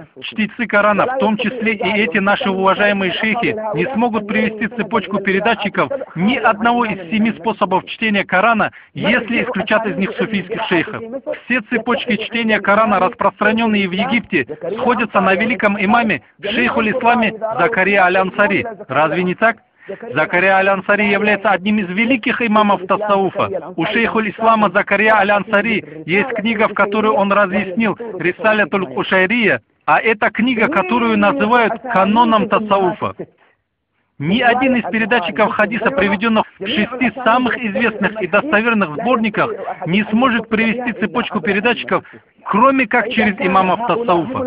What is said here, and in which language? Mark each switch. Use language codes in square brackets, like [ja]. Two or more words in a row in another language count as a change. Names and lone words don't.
[ru] Чтецы Корана, в том числе и эти наши уважаемые шейхи, не смогут привести цепочку передатчиков ни одного из 7 способов чтения Корана, если исключат из них суфийских шейхов. Все цепочки чтения Корана, распространенные в Египте, сходятся на великом имаме шейхуль-исламе Закария аль-Ансари. Разве не так? Закария аль-Ансари является одним из великих имамов тасауфа. У шейхуль-ислама Закария аль-Ансари есть книга, в которой он разъяснил Рисалятуль Кушайрия, а это книга, которую называют каноном тасауфа. Ни один из передатчиков хадиса, приведенных в 6 самых известных и достоверных сборниках, не сможет привести цепочку передатчиков, кроме как через имамов тасауфа.